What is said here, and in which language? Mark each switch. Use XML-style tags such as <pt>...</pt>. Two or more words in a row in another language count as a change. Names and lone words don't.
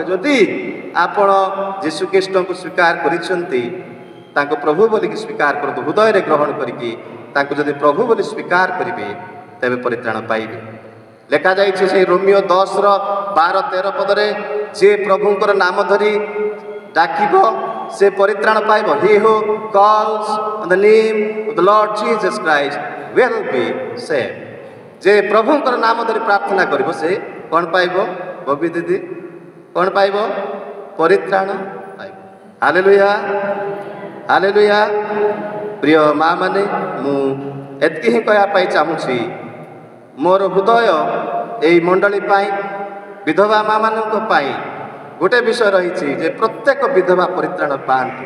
<or>ଯଦି ଆପଣ ଯୀଶୁଖ୍ରୀଷ୍ଟଙ୍କୁ ସ୍ୱୀକାର କରିଛନ୍ତି ତାଙ୍କୁ ପ୍ରଭୁ ବୋଲିକି ସ୍ୱୀକାର କରନ୍ତୁ। ହୃଦୟରେ ଗ୍ରହଣ କରିକି ତାଙ୍କୁ ଯଦି ପ୍ରଭୁ ବୋଲି ସ୍ୱୀକାର କରିବେ ତେବେ ପରିତ୍ରାଣ ପାଇବେ। ଲେଖାଯାଇଛି ସେହି ରୋମିଓ 10:12-13 ଯିଏ ପ୍ରଭୁଙ୍କର ନାମ ଧରି ଡାକିବ ସେ ପରିତ୍ରାଣ ପାଇବ।</or> <en>He who calls on the name of the Lord Jesus Christ will be saved।</en> <or>ଯେ ପ୍ରଭୁଙ୍କର ନାମ ଧରି ପ୍ରାର୍ଥନା କରିବ ସେ କ'ଣ ପାଇବ? ବବି ଦିଦି କ'ଣ ପାଇବ? ପରିତ୍ରାଣ ପାଇବ। ହାଲେଲୁୟା, ହାଲେଲୁୟା। ପ୍ରିୟ ମା ମାନେ, ମୁଁ ଏତିକି ହିଁ କହିବା ପାଇଁ ଚାହୁଁଛି। ମୋର ହୃଦୟ ଏହି ମଣ୍ଡଳୀ ପାଇଁ, ବିଧବା ମା ମାନଙ୍କ ପାଇଁ ଗୋଟେ ବିଷୟ ରହିଛି ଯେ ପ୍ରତ୍ୟେକ ବିଧବା ପରିତ୍ରାଣ ପାଆନ୍ତୁ।</or>